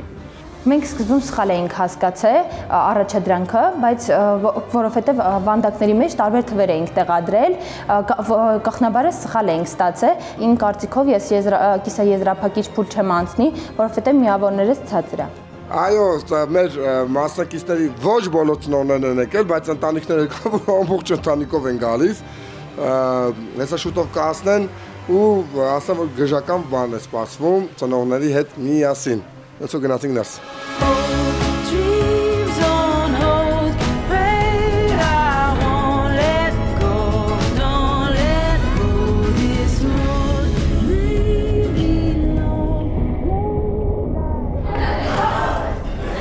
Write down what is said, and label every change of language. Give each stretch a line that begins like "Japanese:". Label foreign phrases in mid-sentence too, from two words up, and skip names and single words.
Armenian: Մենք սկզբում սխալ էինք հասկացել առաջադրանքը, բայց որովհետև վանդակների մեջ տարբեր թվեր էինք տեղադրել, կախնաբարը սխալ էինք ստացել։ Իմ կարծիքով ես կիսաեզրափակիչ փուլ չեմ անցնի, որովհետև միավորներս ցածր է։ Այո, մեր մասնակիցների ոչ բոլոր ծնողներն են եկել, բայց ընտանիքները կան, որ ամբողջ ընտանիքով են գալիս։ Հեսա շուտով կհասնեն ու ասեմ որ գժական բան է սպասվում ծնողների հետ միասին։
English: Let's go nothing else. Dreams on hold, pray I won't let go, don't let go this morning.